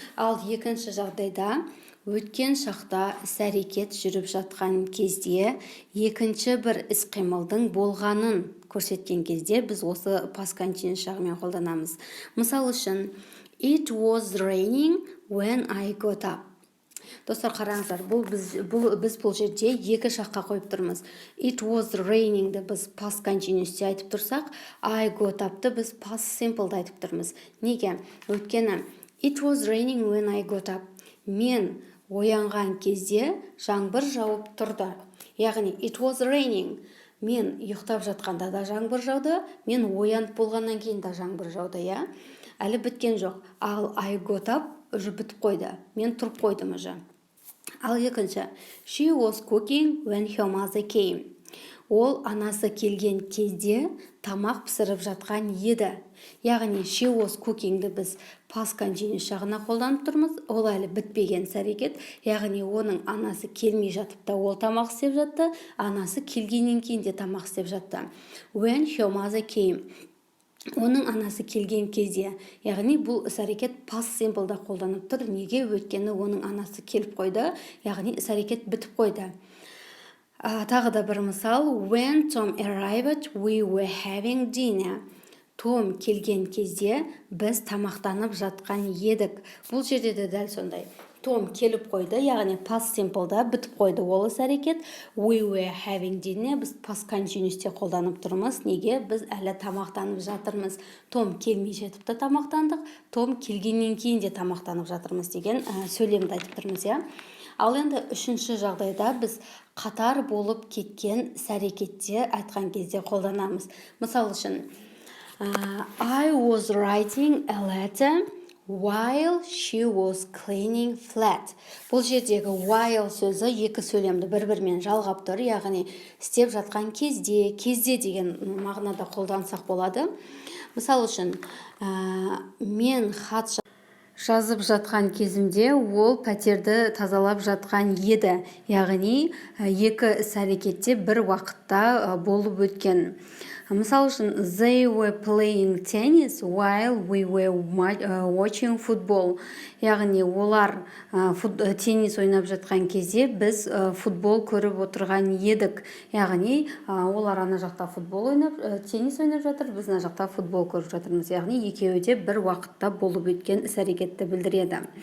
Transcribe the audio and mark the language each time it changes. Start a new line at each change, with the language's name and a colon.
Kazakh: Ал екінші жағдайда өткен шақта іс-әрекет жүріп жатқан кезде екінші бір іс-қимылдың болғанын көрсеткен кезде біз осы past continuous жағымен қолданамыз. Мысал үшін,
English: it was raining when I got up.
Kazakh: Достар, қараңыздар, біз бұл жерде екі шаққа қойып тұрмыз.
English: It was raining-ді біз past continuous-те
Kazakh: айтып тұрсақ,
English: I got up-ты біз past simple-ды
Kazakh: айтып тұрмыз. Неге? Өйткені
English: it was raining when I got up.
Kazakh: Мен оянған кезде жаңбыр жауып тұрды.
English: Яғни it was raining.
Kazakh: Мен ұйықтап жатқанда да жаңбыр жауды, мен оянып болғаннан кейін да жаңбыр жауды, иә? Әлі біткен жоқ. Ал
English: I got up
Kazakh: уже бітіп қойды. Мен тұрып қойдым уже. Ал екінші,
English: she was cooking when her mother came.
Kazakh: Ол анасы келген кезде тамақ пісіріп жатқан еді. Яғни
English: she was cooking-
Kazakh: ді біз past continuous жағына қолданып тұрмыз. Ол әлі бітпеген іс-әрекет. Яғни оның анасы келмей жатып та ол тамақ істеп жатты, анасы келгеннен кейін де тамақ істеп жатты.
English: When her mother came.
Kazakh: Оның анасы келген кезде, яғни бұл іс-әрекет past simple-да қолданып тұр. Неге? Өйткені оның анасы келіп қойды, яғни іс-әрекет бітіп қойды. Тағы да бір мысал,
English: when Tom arrived, we were having dinner.
Kazakh: Том келген кезде біз тамақтанып жатқан едік. Бұл жерде де дәл сондай. Том келіп қойды, яғни past simple-да бітіп қойды ол іс-әрекет.
English: We were having dinner, біз past continuous-те
Kazakh: қолданып тұрмыз. Неге? Біз әлі тамақтанып жатырмыз. Том келмей жетіп та тамақтандық, Том келгеннен кейін де тамақтанып жатырмыз деген сөйлемді айтып тұрмыз, иә? Ал енді үшінші жағдайда біз қатар болып кеткен іс-әрекетте айтқан кезде қолданамыз. Мысал үшін,
English: I was writing a letter while she was cleaning flat.
Kazakh: Бұл жердегі while сөзі екі сөйлемді бір-бірімен жалғап тұр, яғни істеп жатқан кезде деген мағынада қолдансақ болады. Мысал үшін, мен хат жазып жатқан кезімде ол пәтерді тазалап жатқан еді. Яғни екі іс-әрекетте бір уақытта болып өткен. Мысал үшін,
English: they were playing tennis while we were watching football.
Kazakh: Яғни олар теннис ойнап жатқан кезде біз футбол көріп отырған едік. Яғни олар ана жақта футбол ойнап, теннис ойнап жатыр, біз ана жақта футбол көріп жатырмыз. Яғни екеуі де бір уақытта болып өткен іс-әрекетті білдіреді.